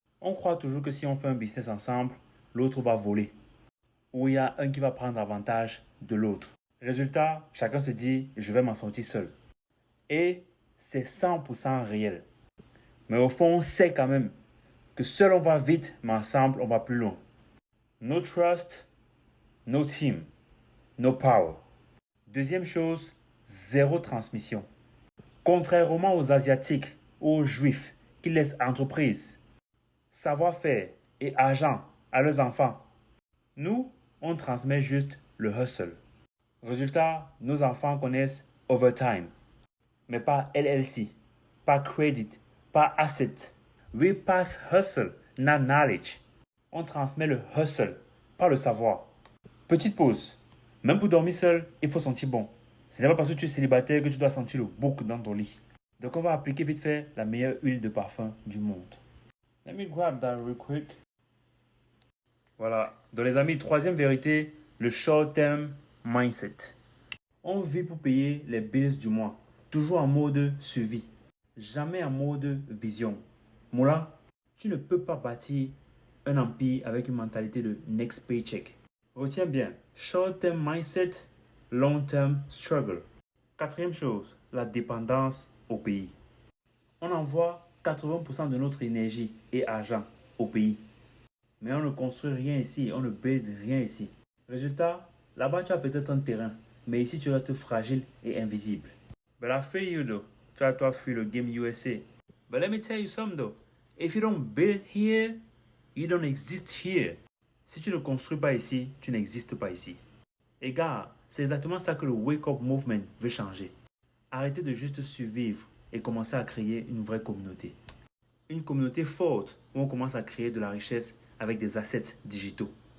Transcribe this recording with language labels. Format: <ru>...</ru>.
<fr>On croit toujours que si on fait un business ensemble, l'autre va voler. Ou il y a un qui va prendre avantage de l'autre. Résultat, chacun se dit, je vais m'en sortir seul. Et c'est 100% réel. Mais au fond, on sait quand même que seul on va vite, mais ensemble on va plus loin.</fr> <en>No trust, no team, no power.</en> <fr>Deuxième chose, zéro transmission. Contrairement aux Asiatiques ou aux Juifs qui laissent entreprise, savoir-faire et argent à leurs enfants, nous, on transmet juste le hustle. Résultat, nos enfants connaissent overtime, mais pas LLC, pas credit, pas asset.</fr> <en>We pass hustle, not knowledge.</en> <fr>On transmet le hustle, pas le savoir. Petite pause. Même pour dormir seul, il faut sentir bon. Ce n'est pas parce que tu es célibataire que tu dois sentir le bouc dans ton lit. Donc on va appliquer vite fait la meilleure huile de parfum du monde.</fr> <en>Let me grab that real quick.</en> <fr>Voilà. Donc les amis, troisième vérité, le short-term mindset. On vit pour payer les bills du mois. Toujours en mode survie. Jamais en mode vision. Moula, tu ne peux pas bâtir un empire avec une mentalité de</fr> <en>next paycheck.</en> <fr>Retiens bien,</fr> <en>short-term mindset, long-term struggle.</en> <fr>Quatrième chose, la dépendance au pays. On envoie 80% de notre énergie et argent au pays. Mais on ne construit rien ici, on ne build rien ici. Résultat, là-bas tu as peut-être un terrain, mais ici tu restes fragile et invisible.</fr> <en>But I feel you though.</en> <fr>Tu as toi fui le game USA.</fr> <en>But let me tell you something though. If you don't build here, you don't exist here.</en> <fr>Si tu ne construis pas ici, tu n'existes pas ici. Et gars, c'est exactement ça que le Wake Up Movement veut changer. Arrêtez de juste survivre et commencer à créer une vraie communauté. Une communauté forte où on commence à créer de la richesse avec des assets digitaux.</fr>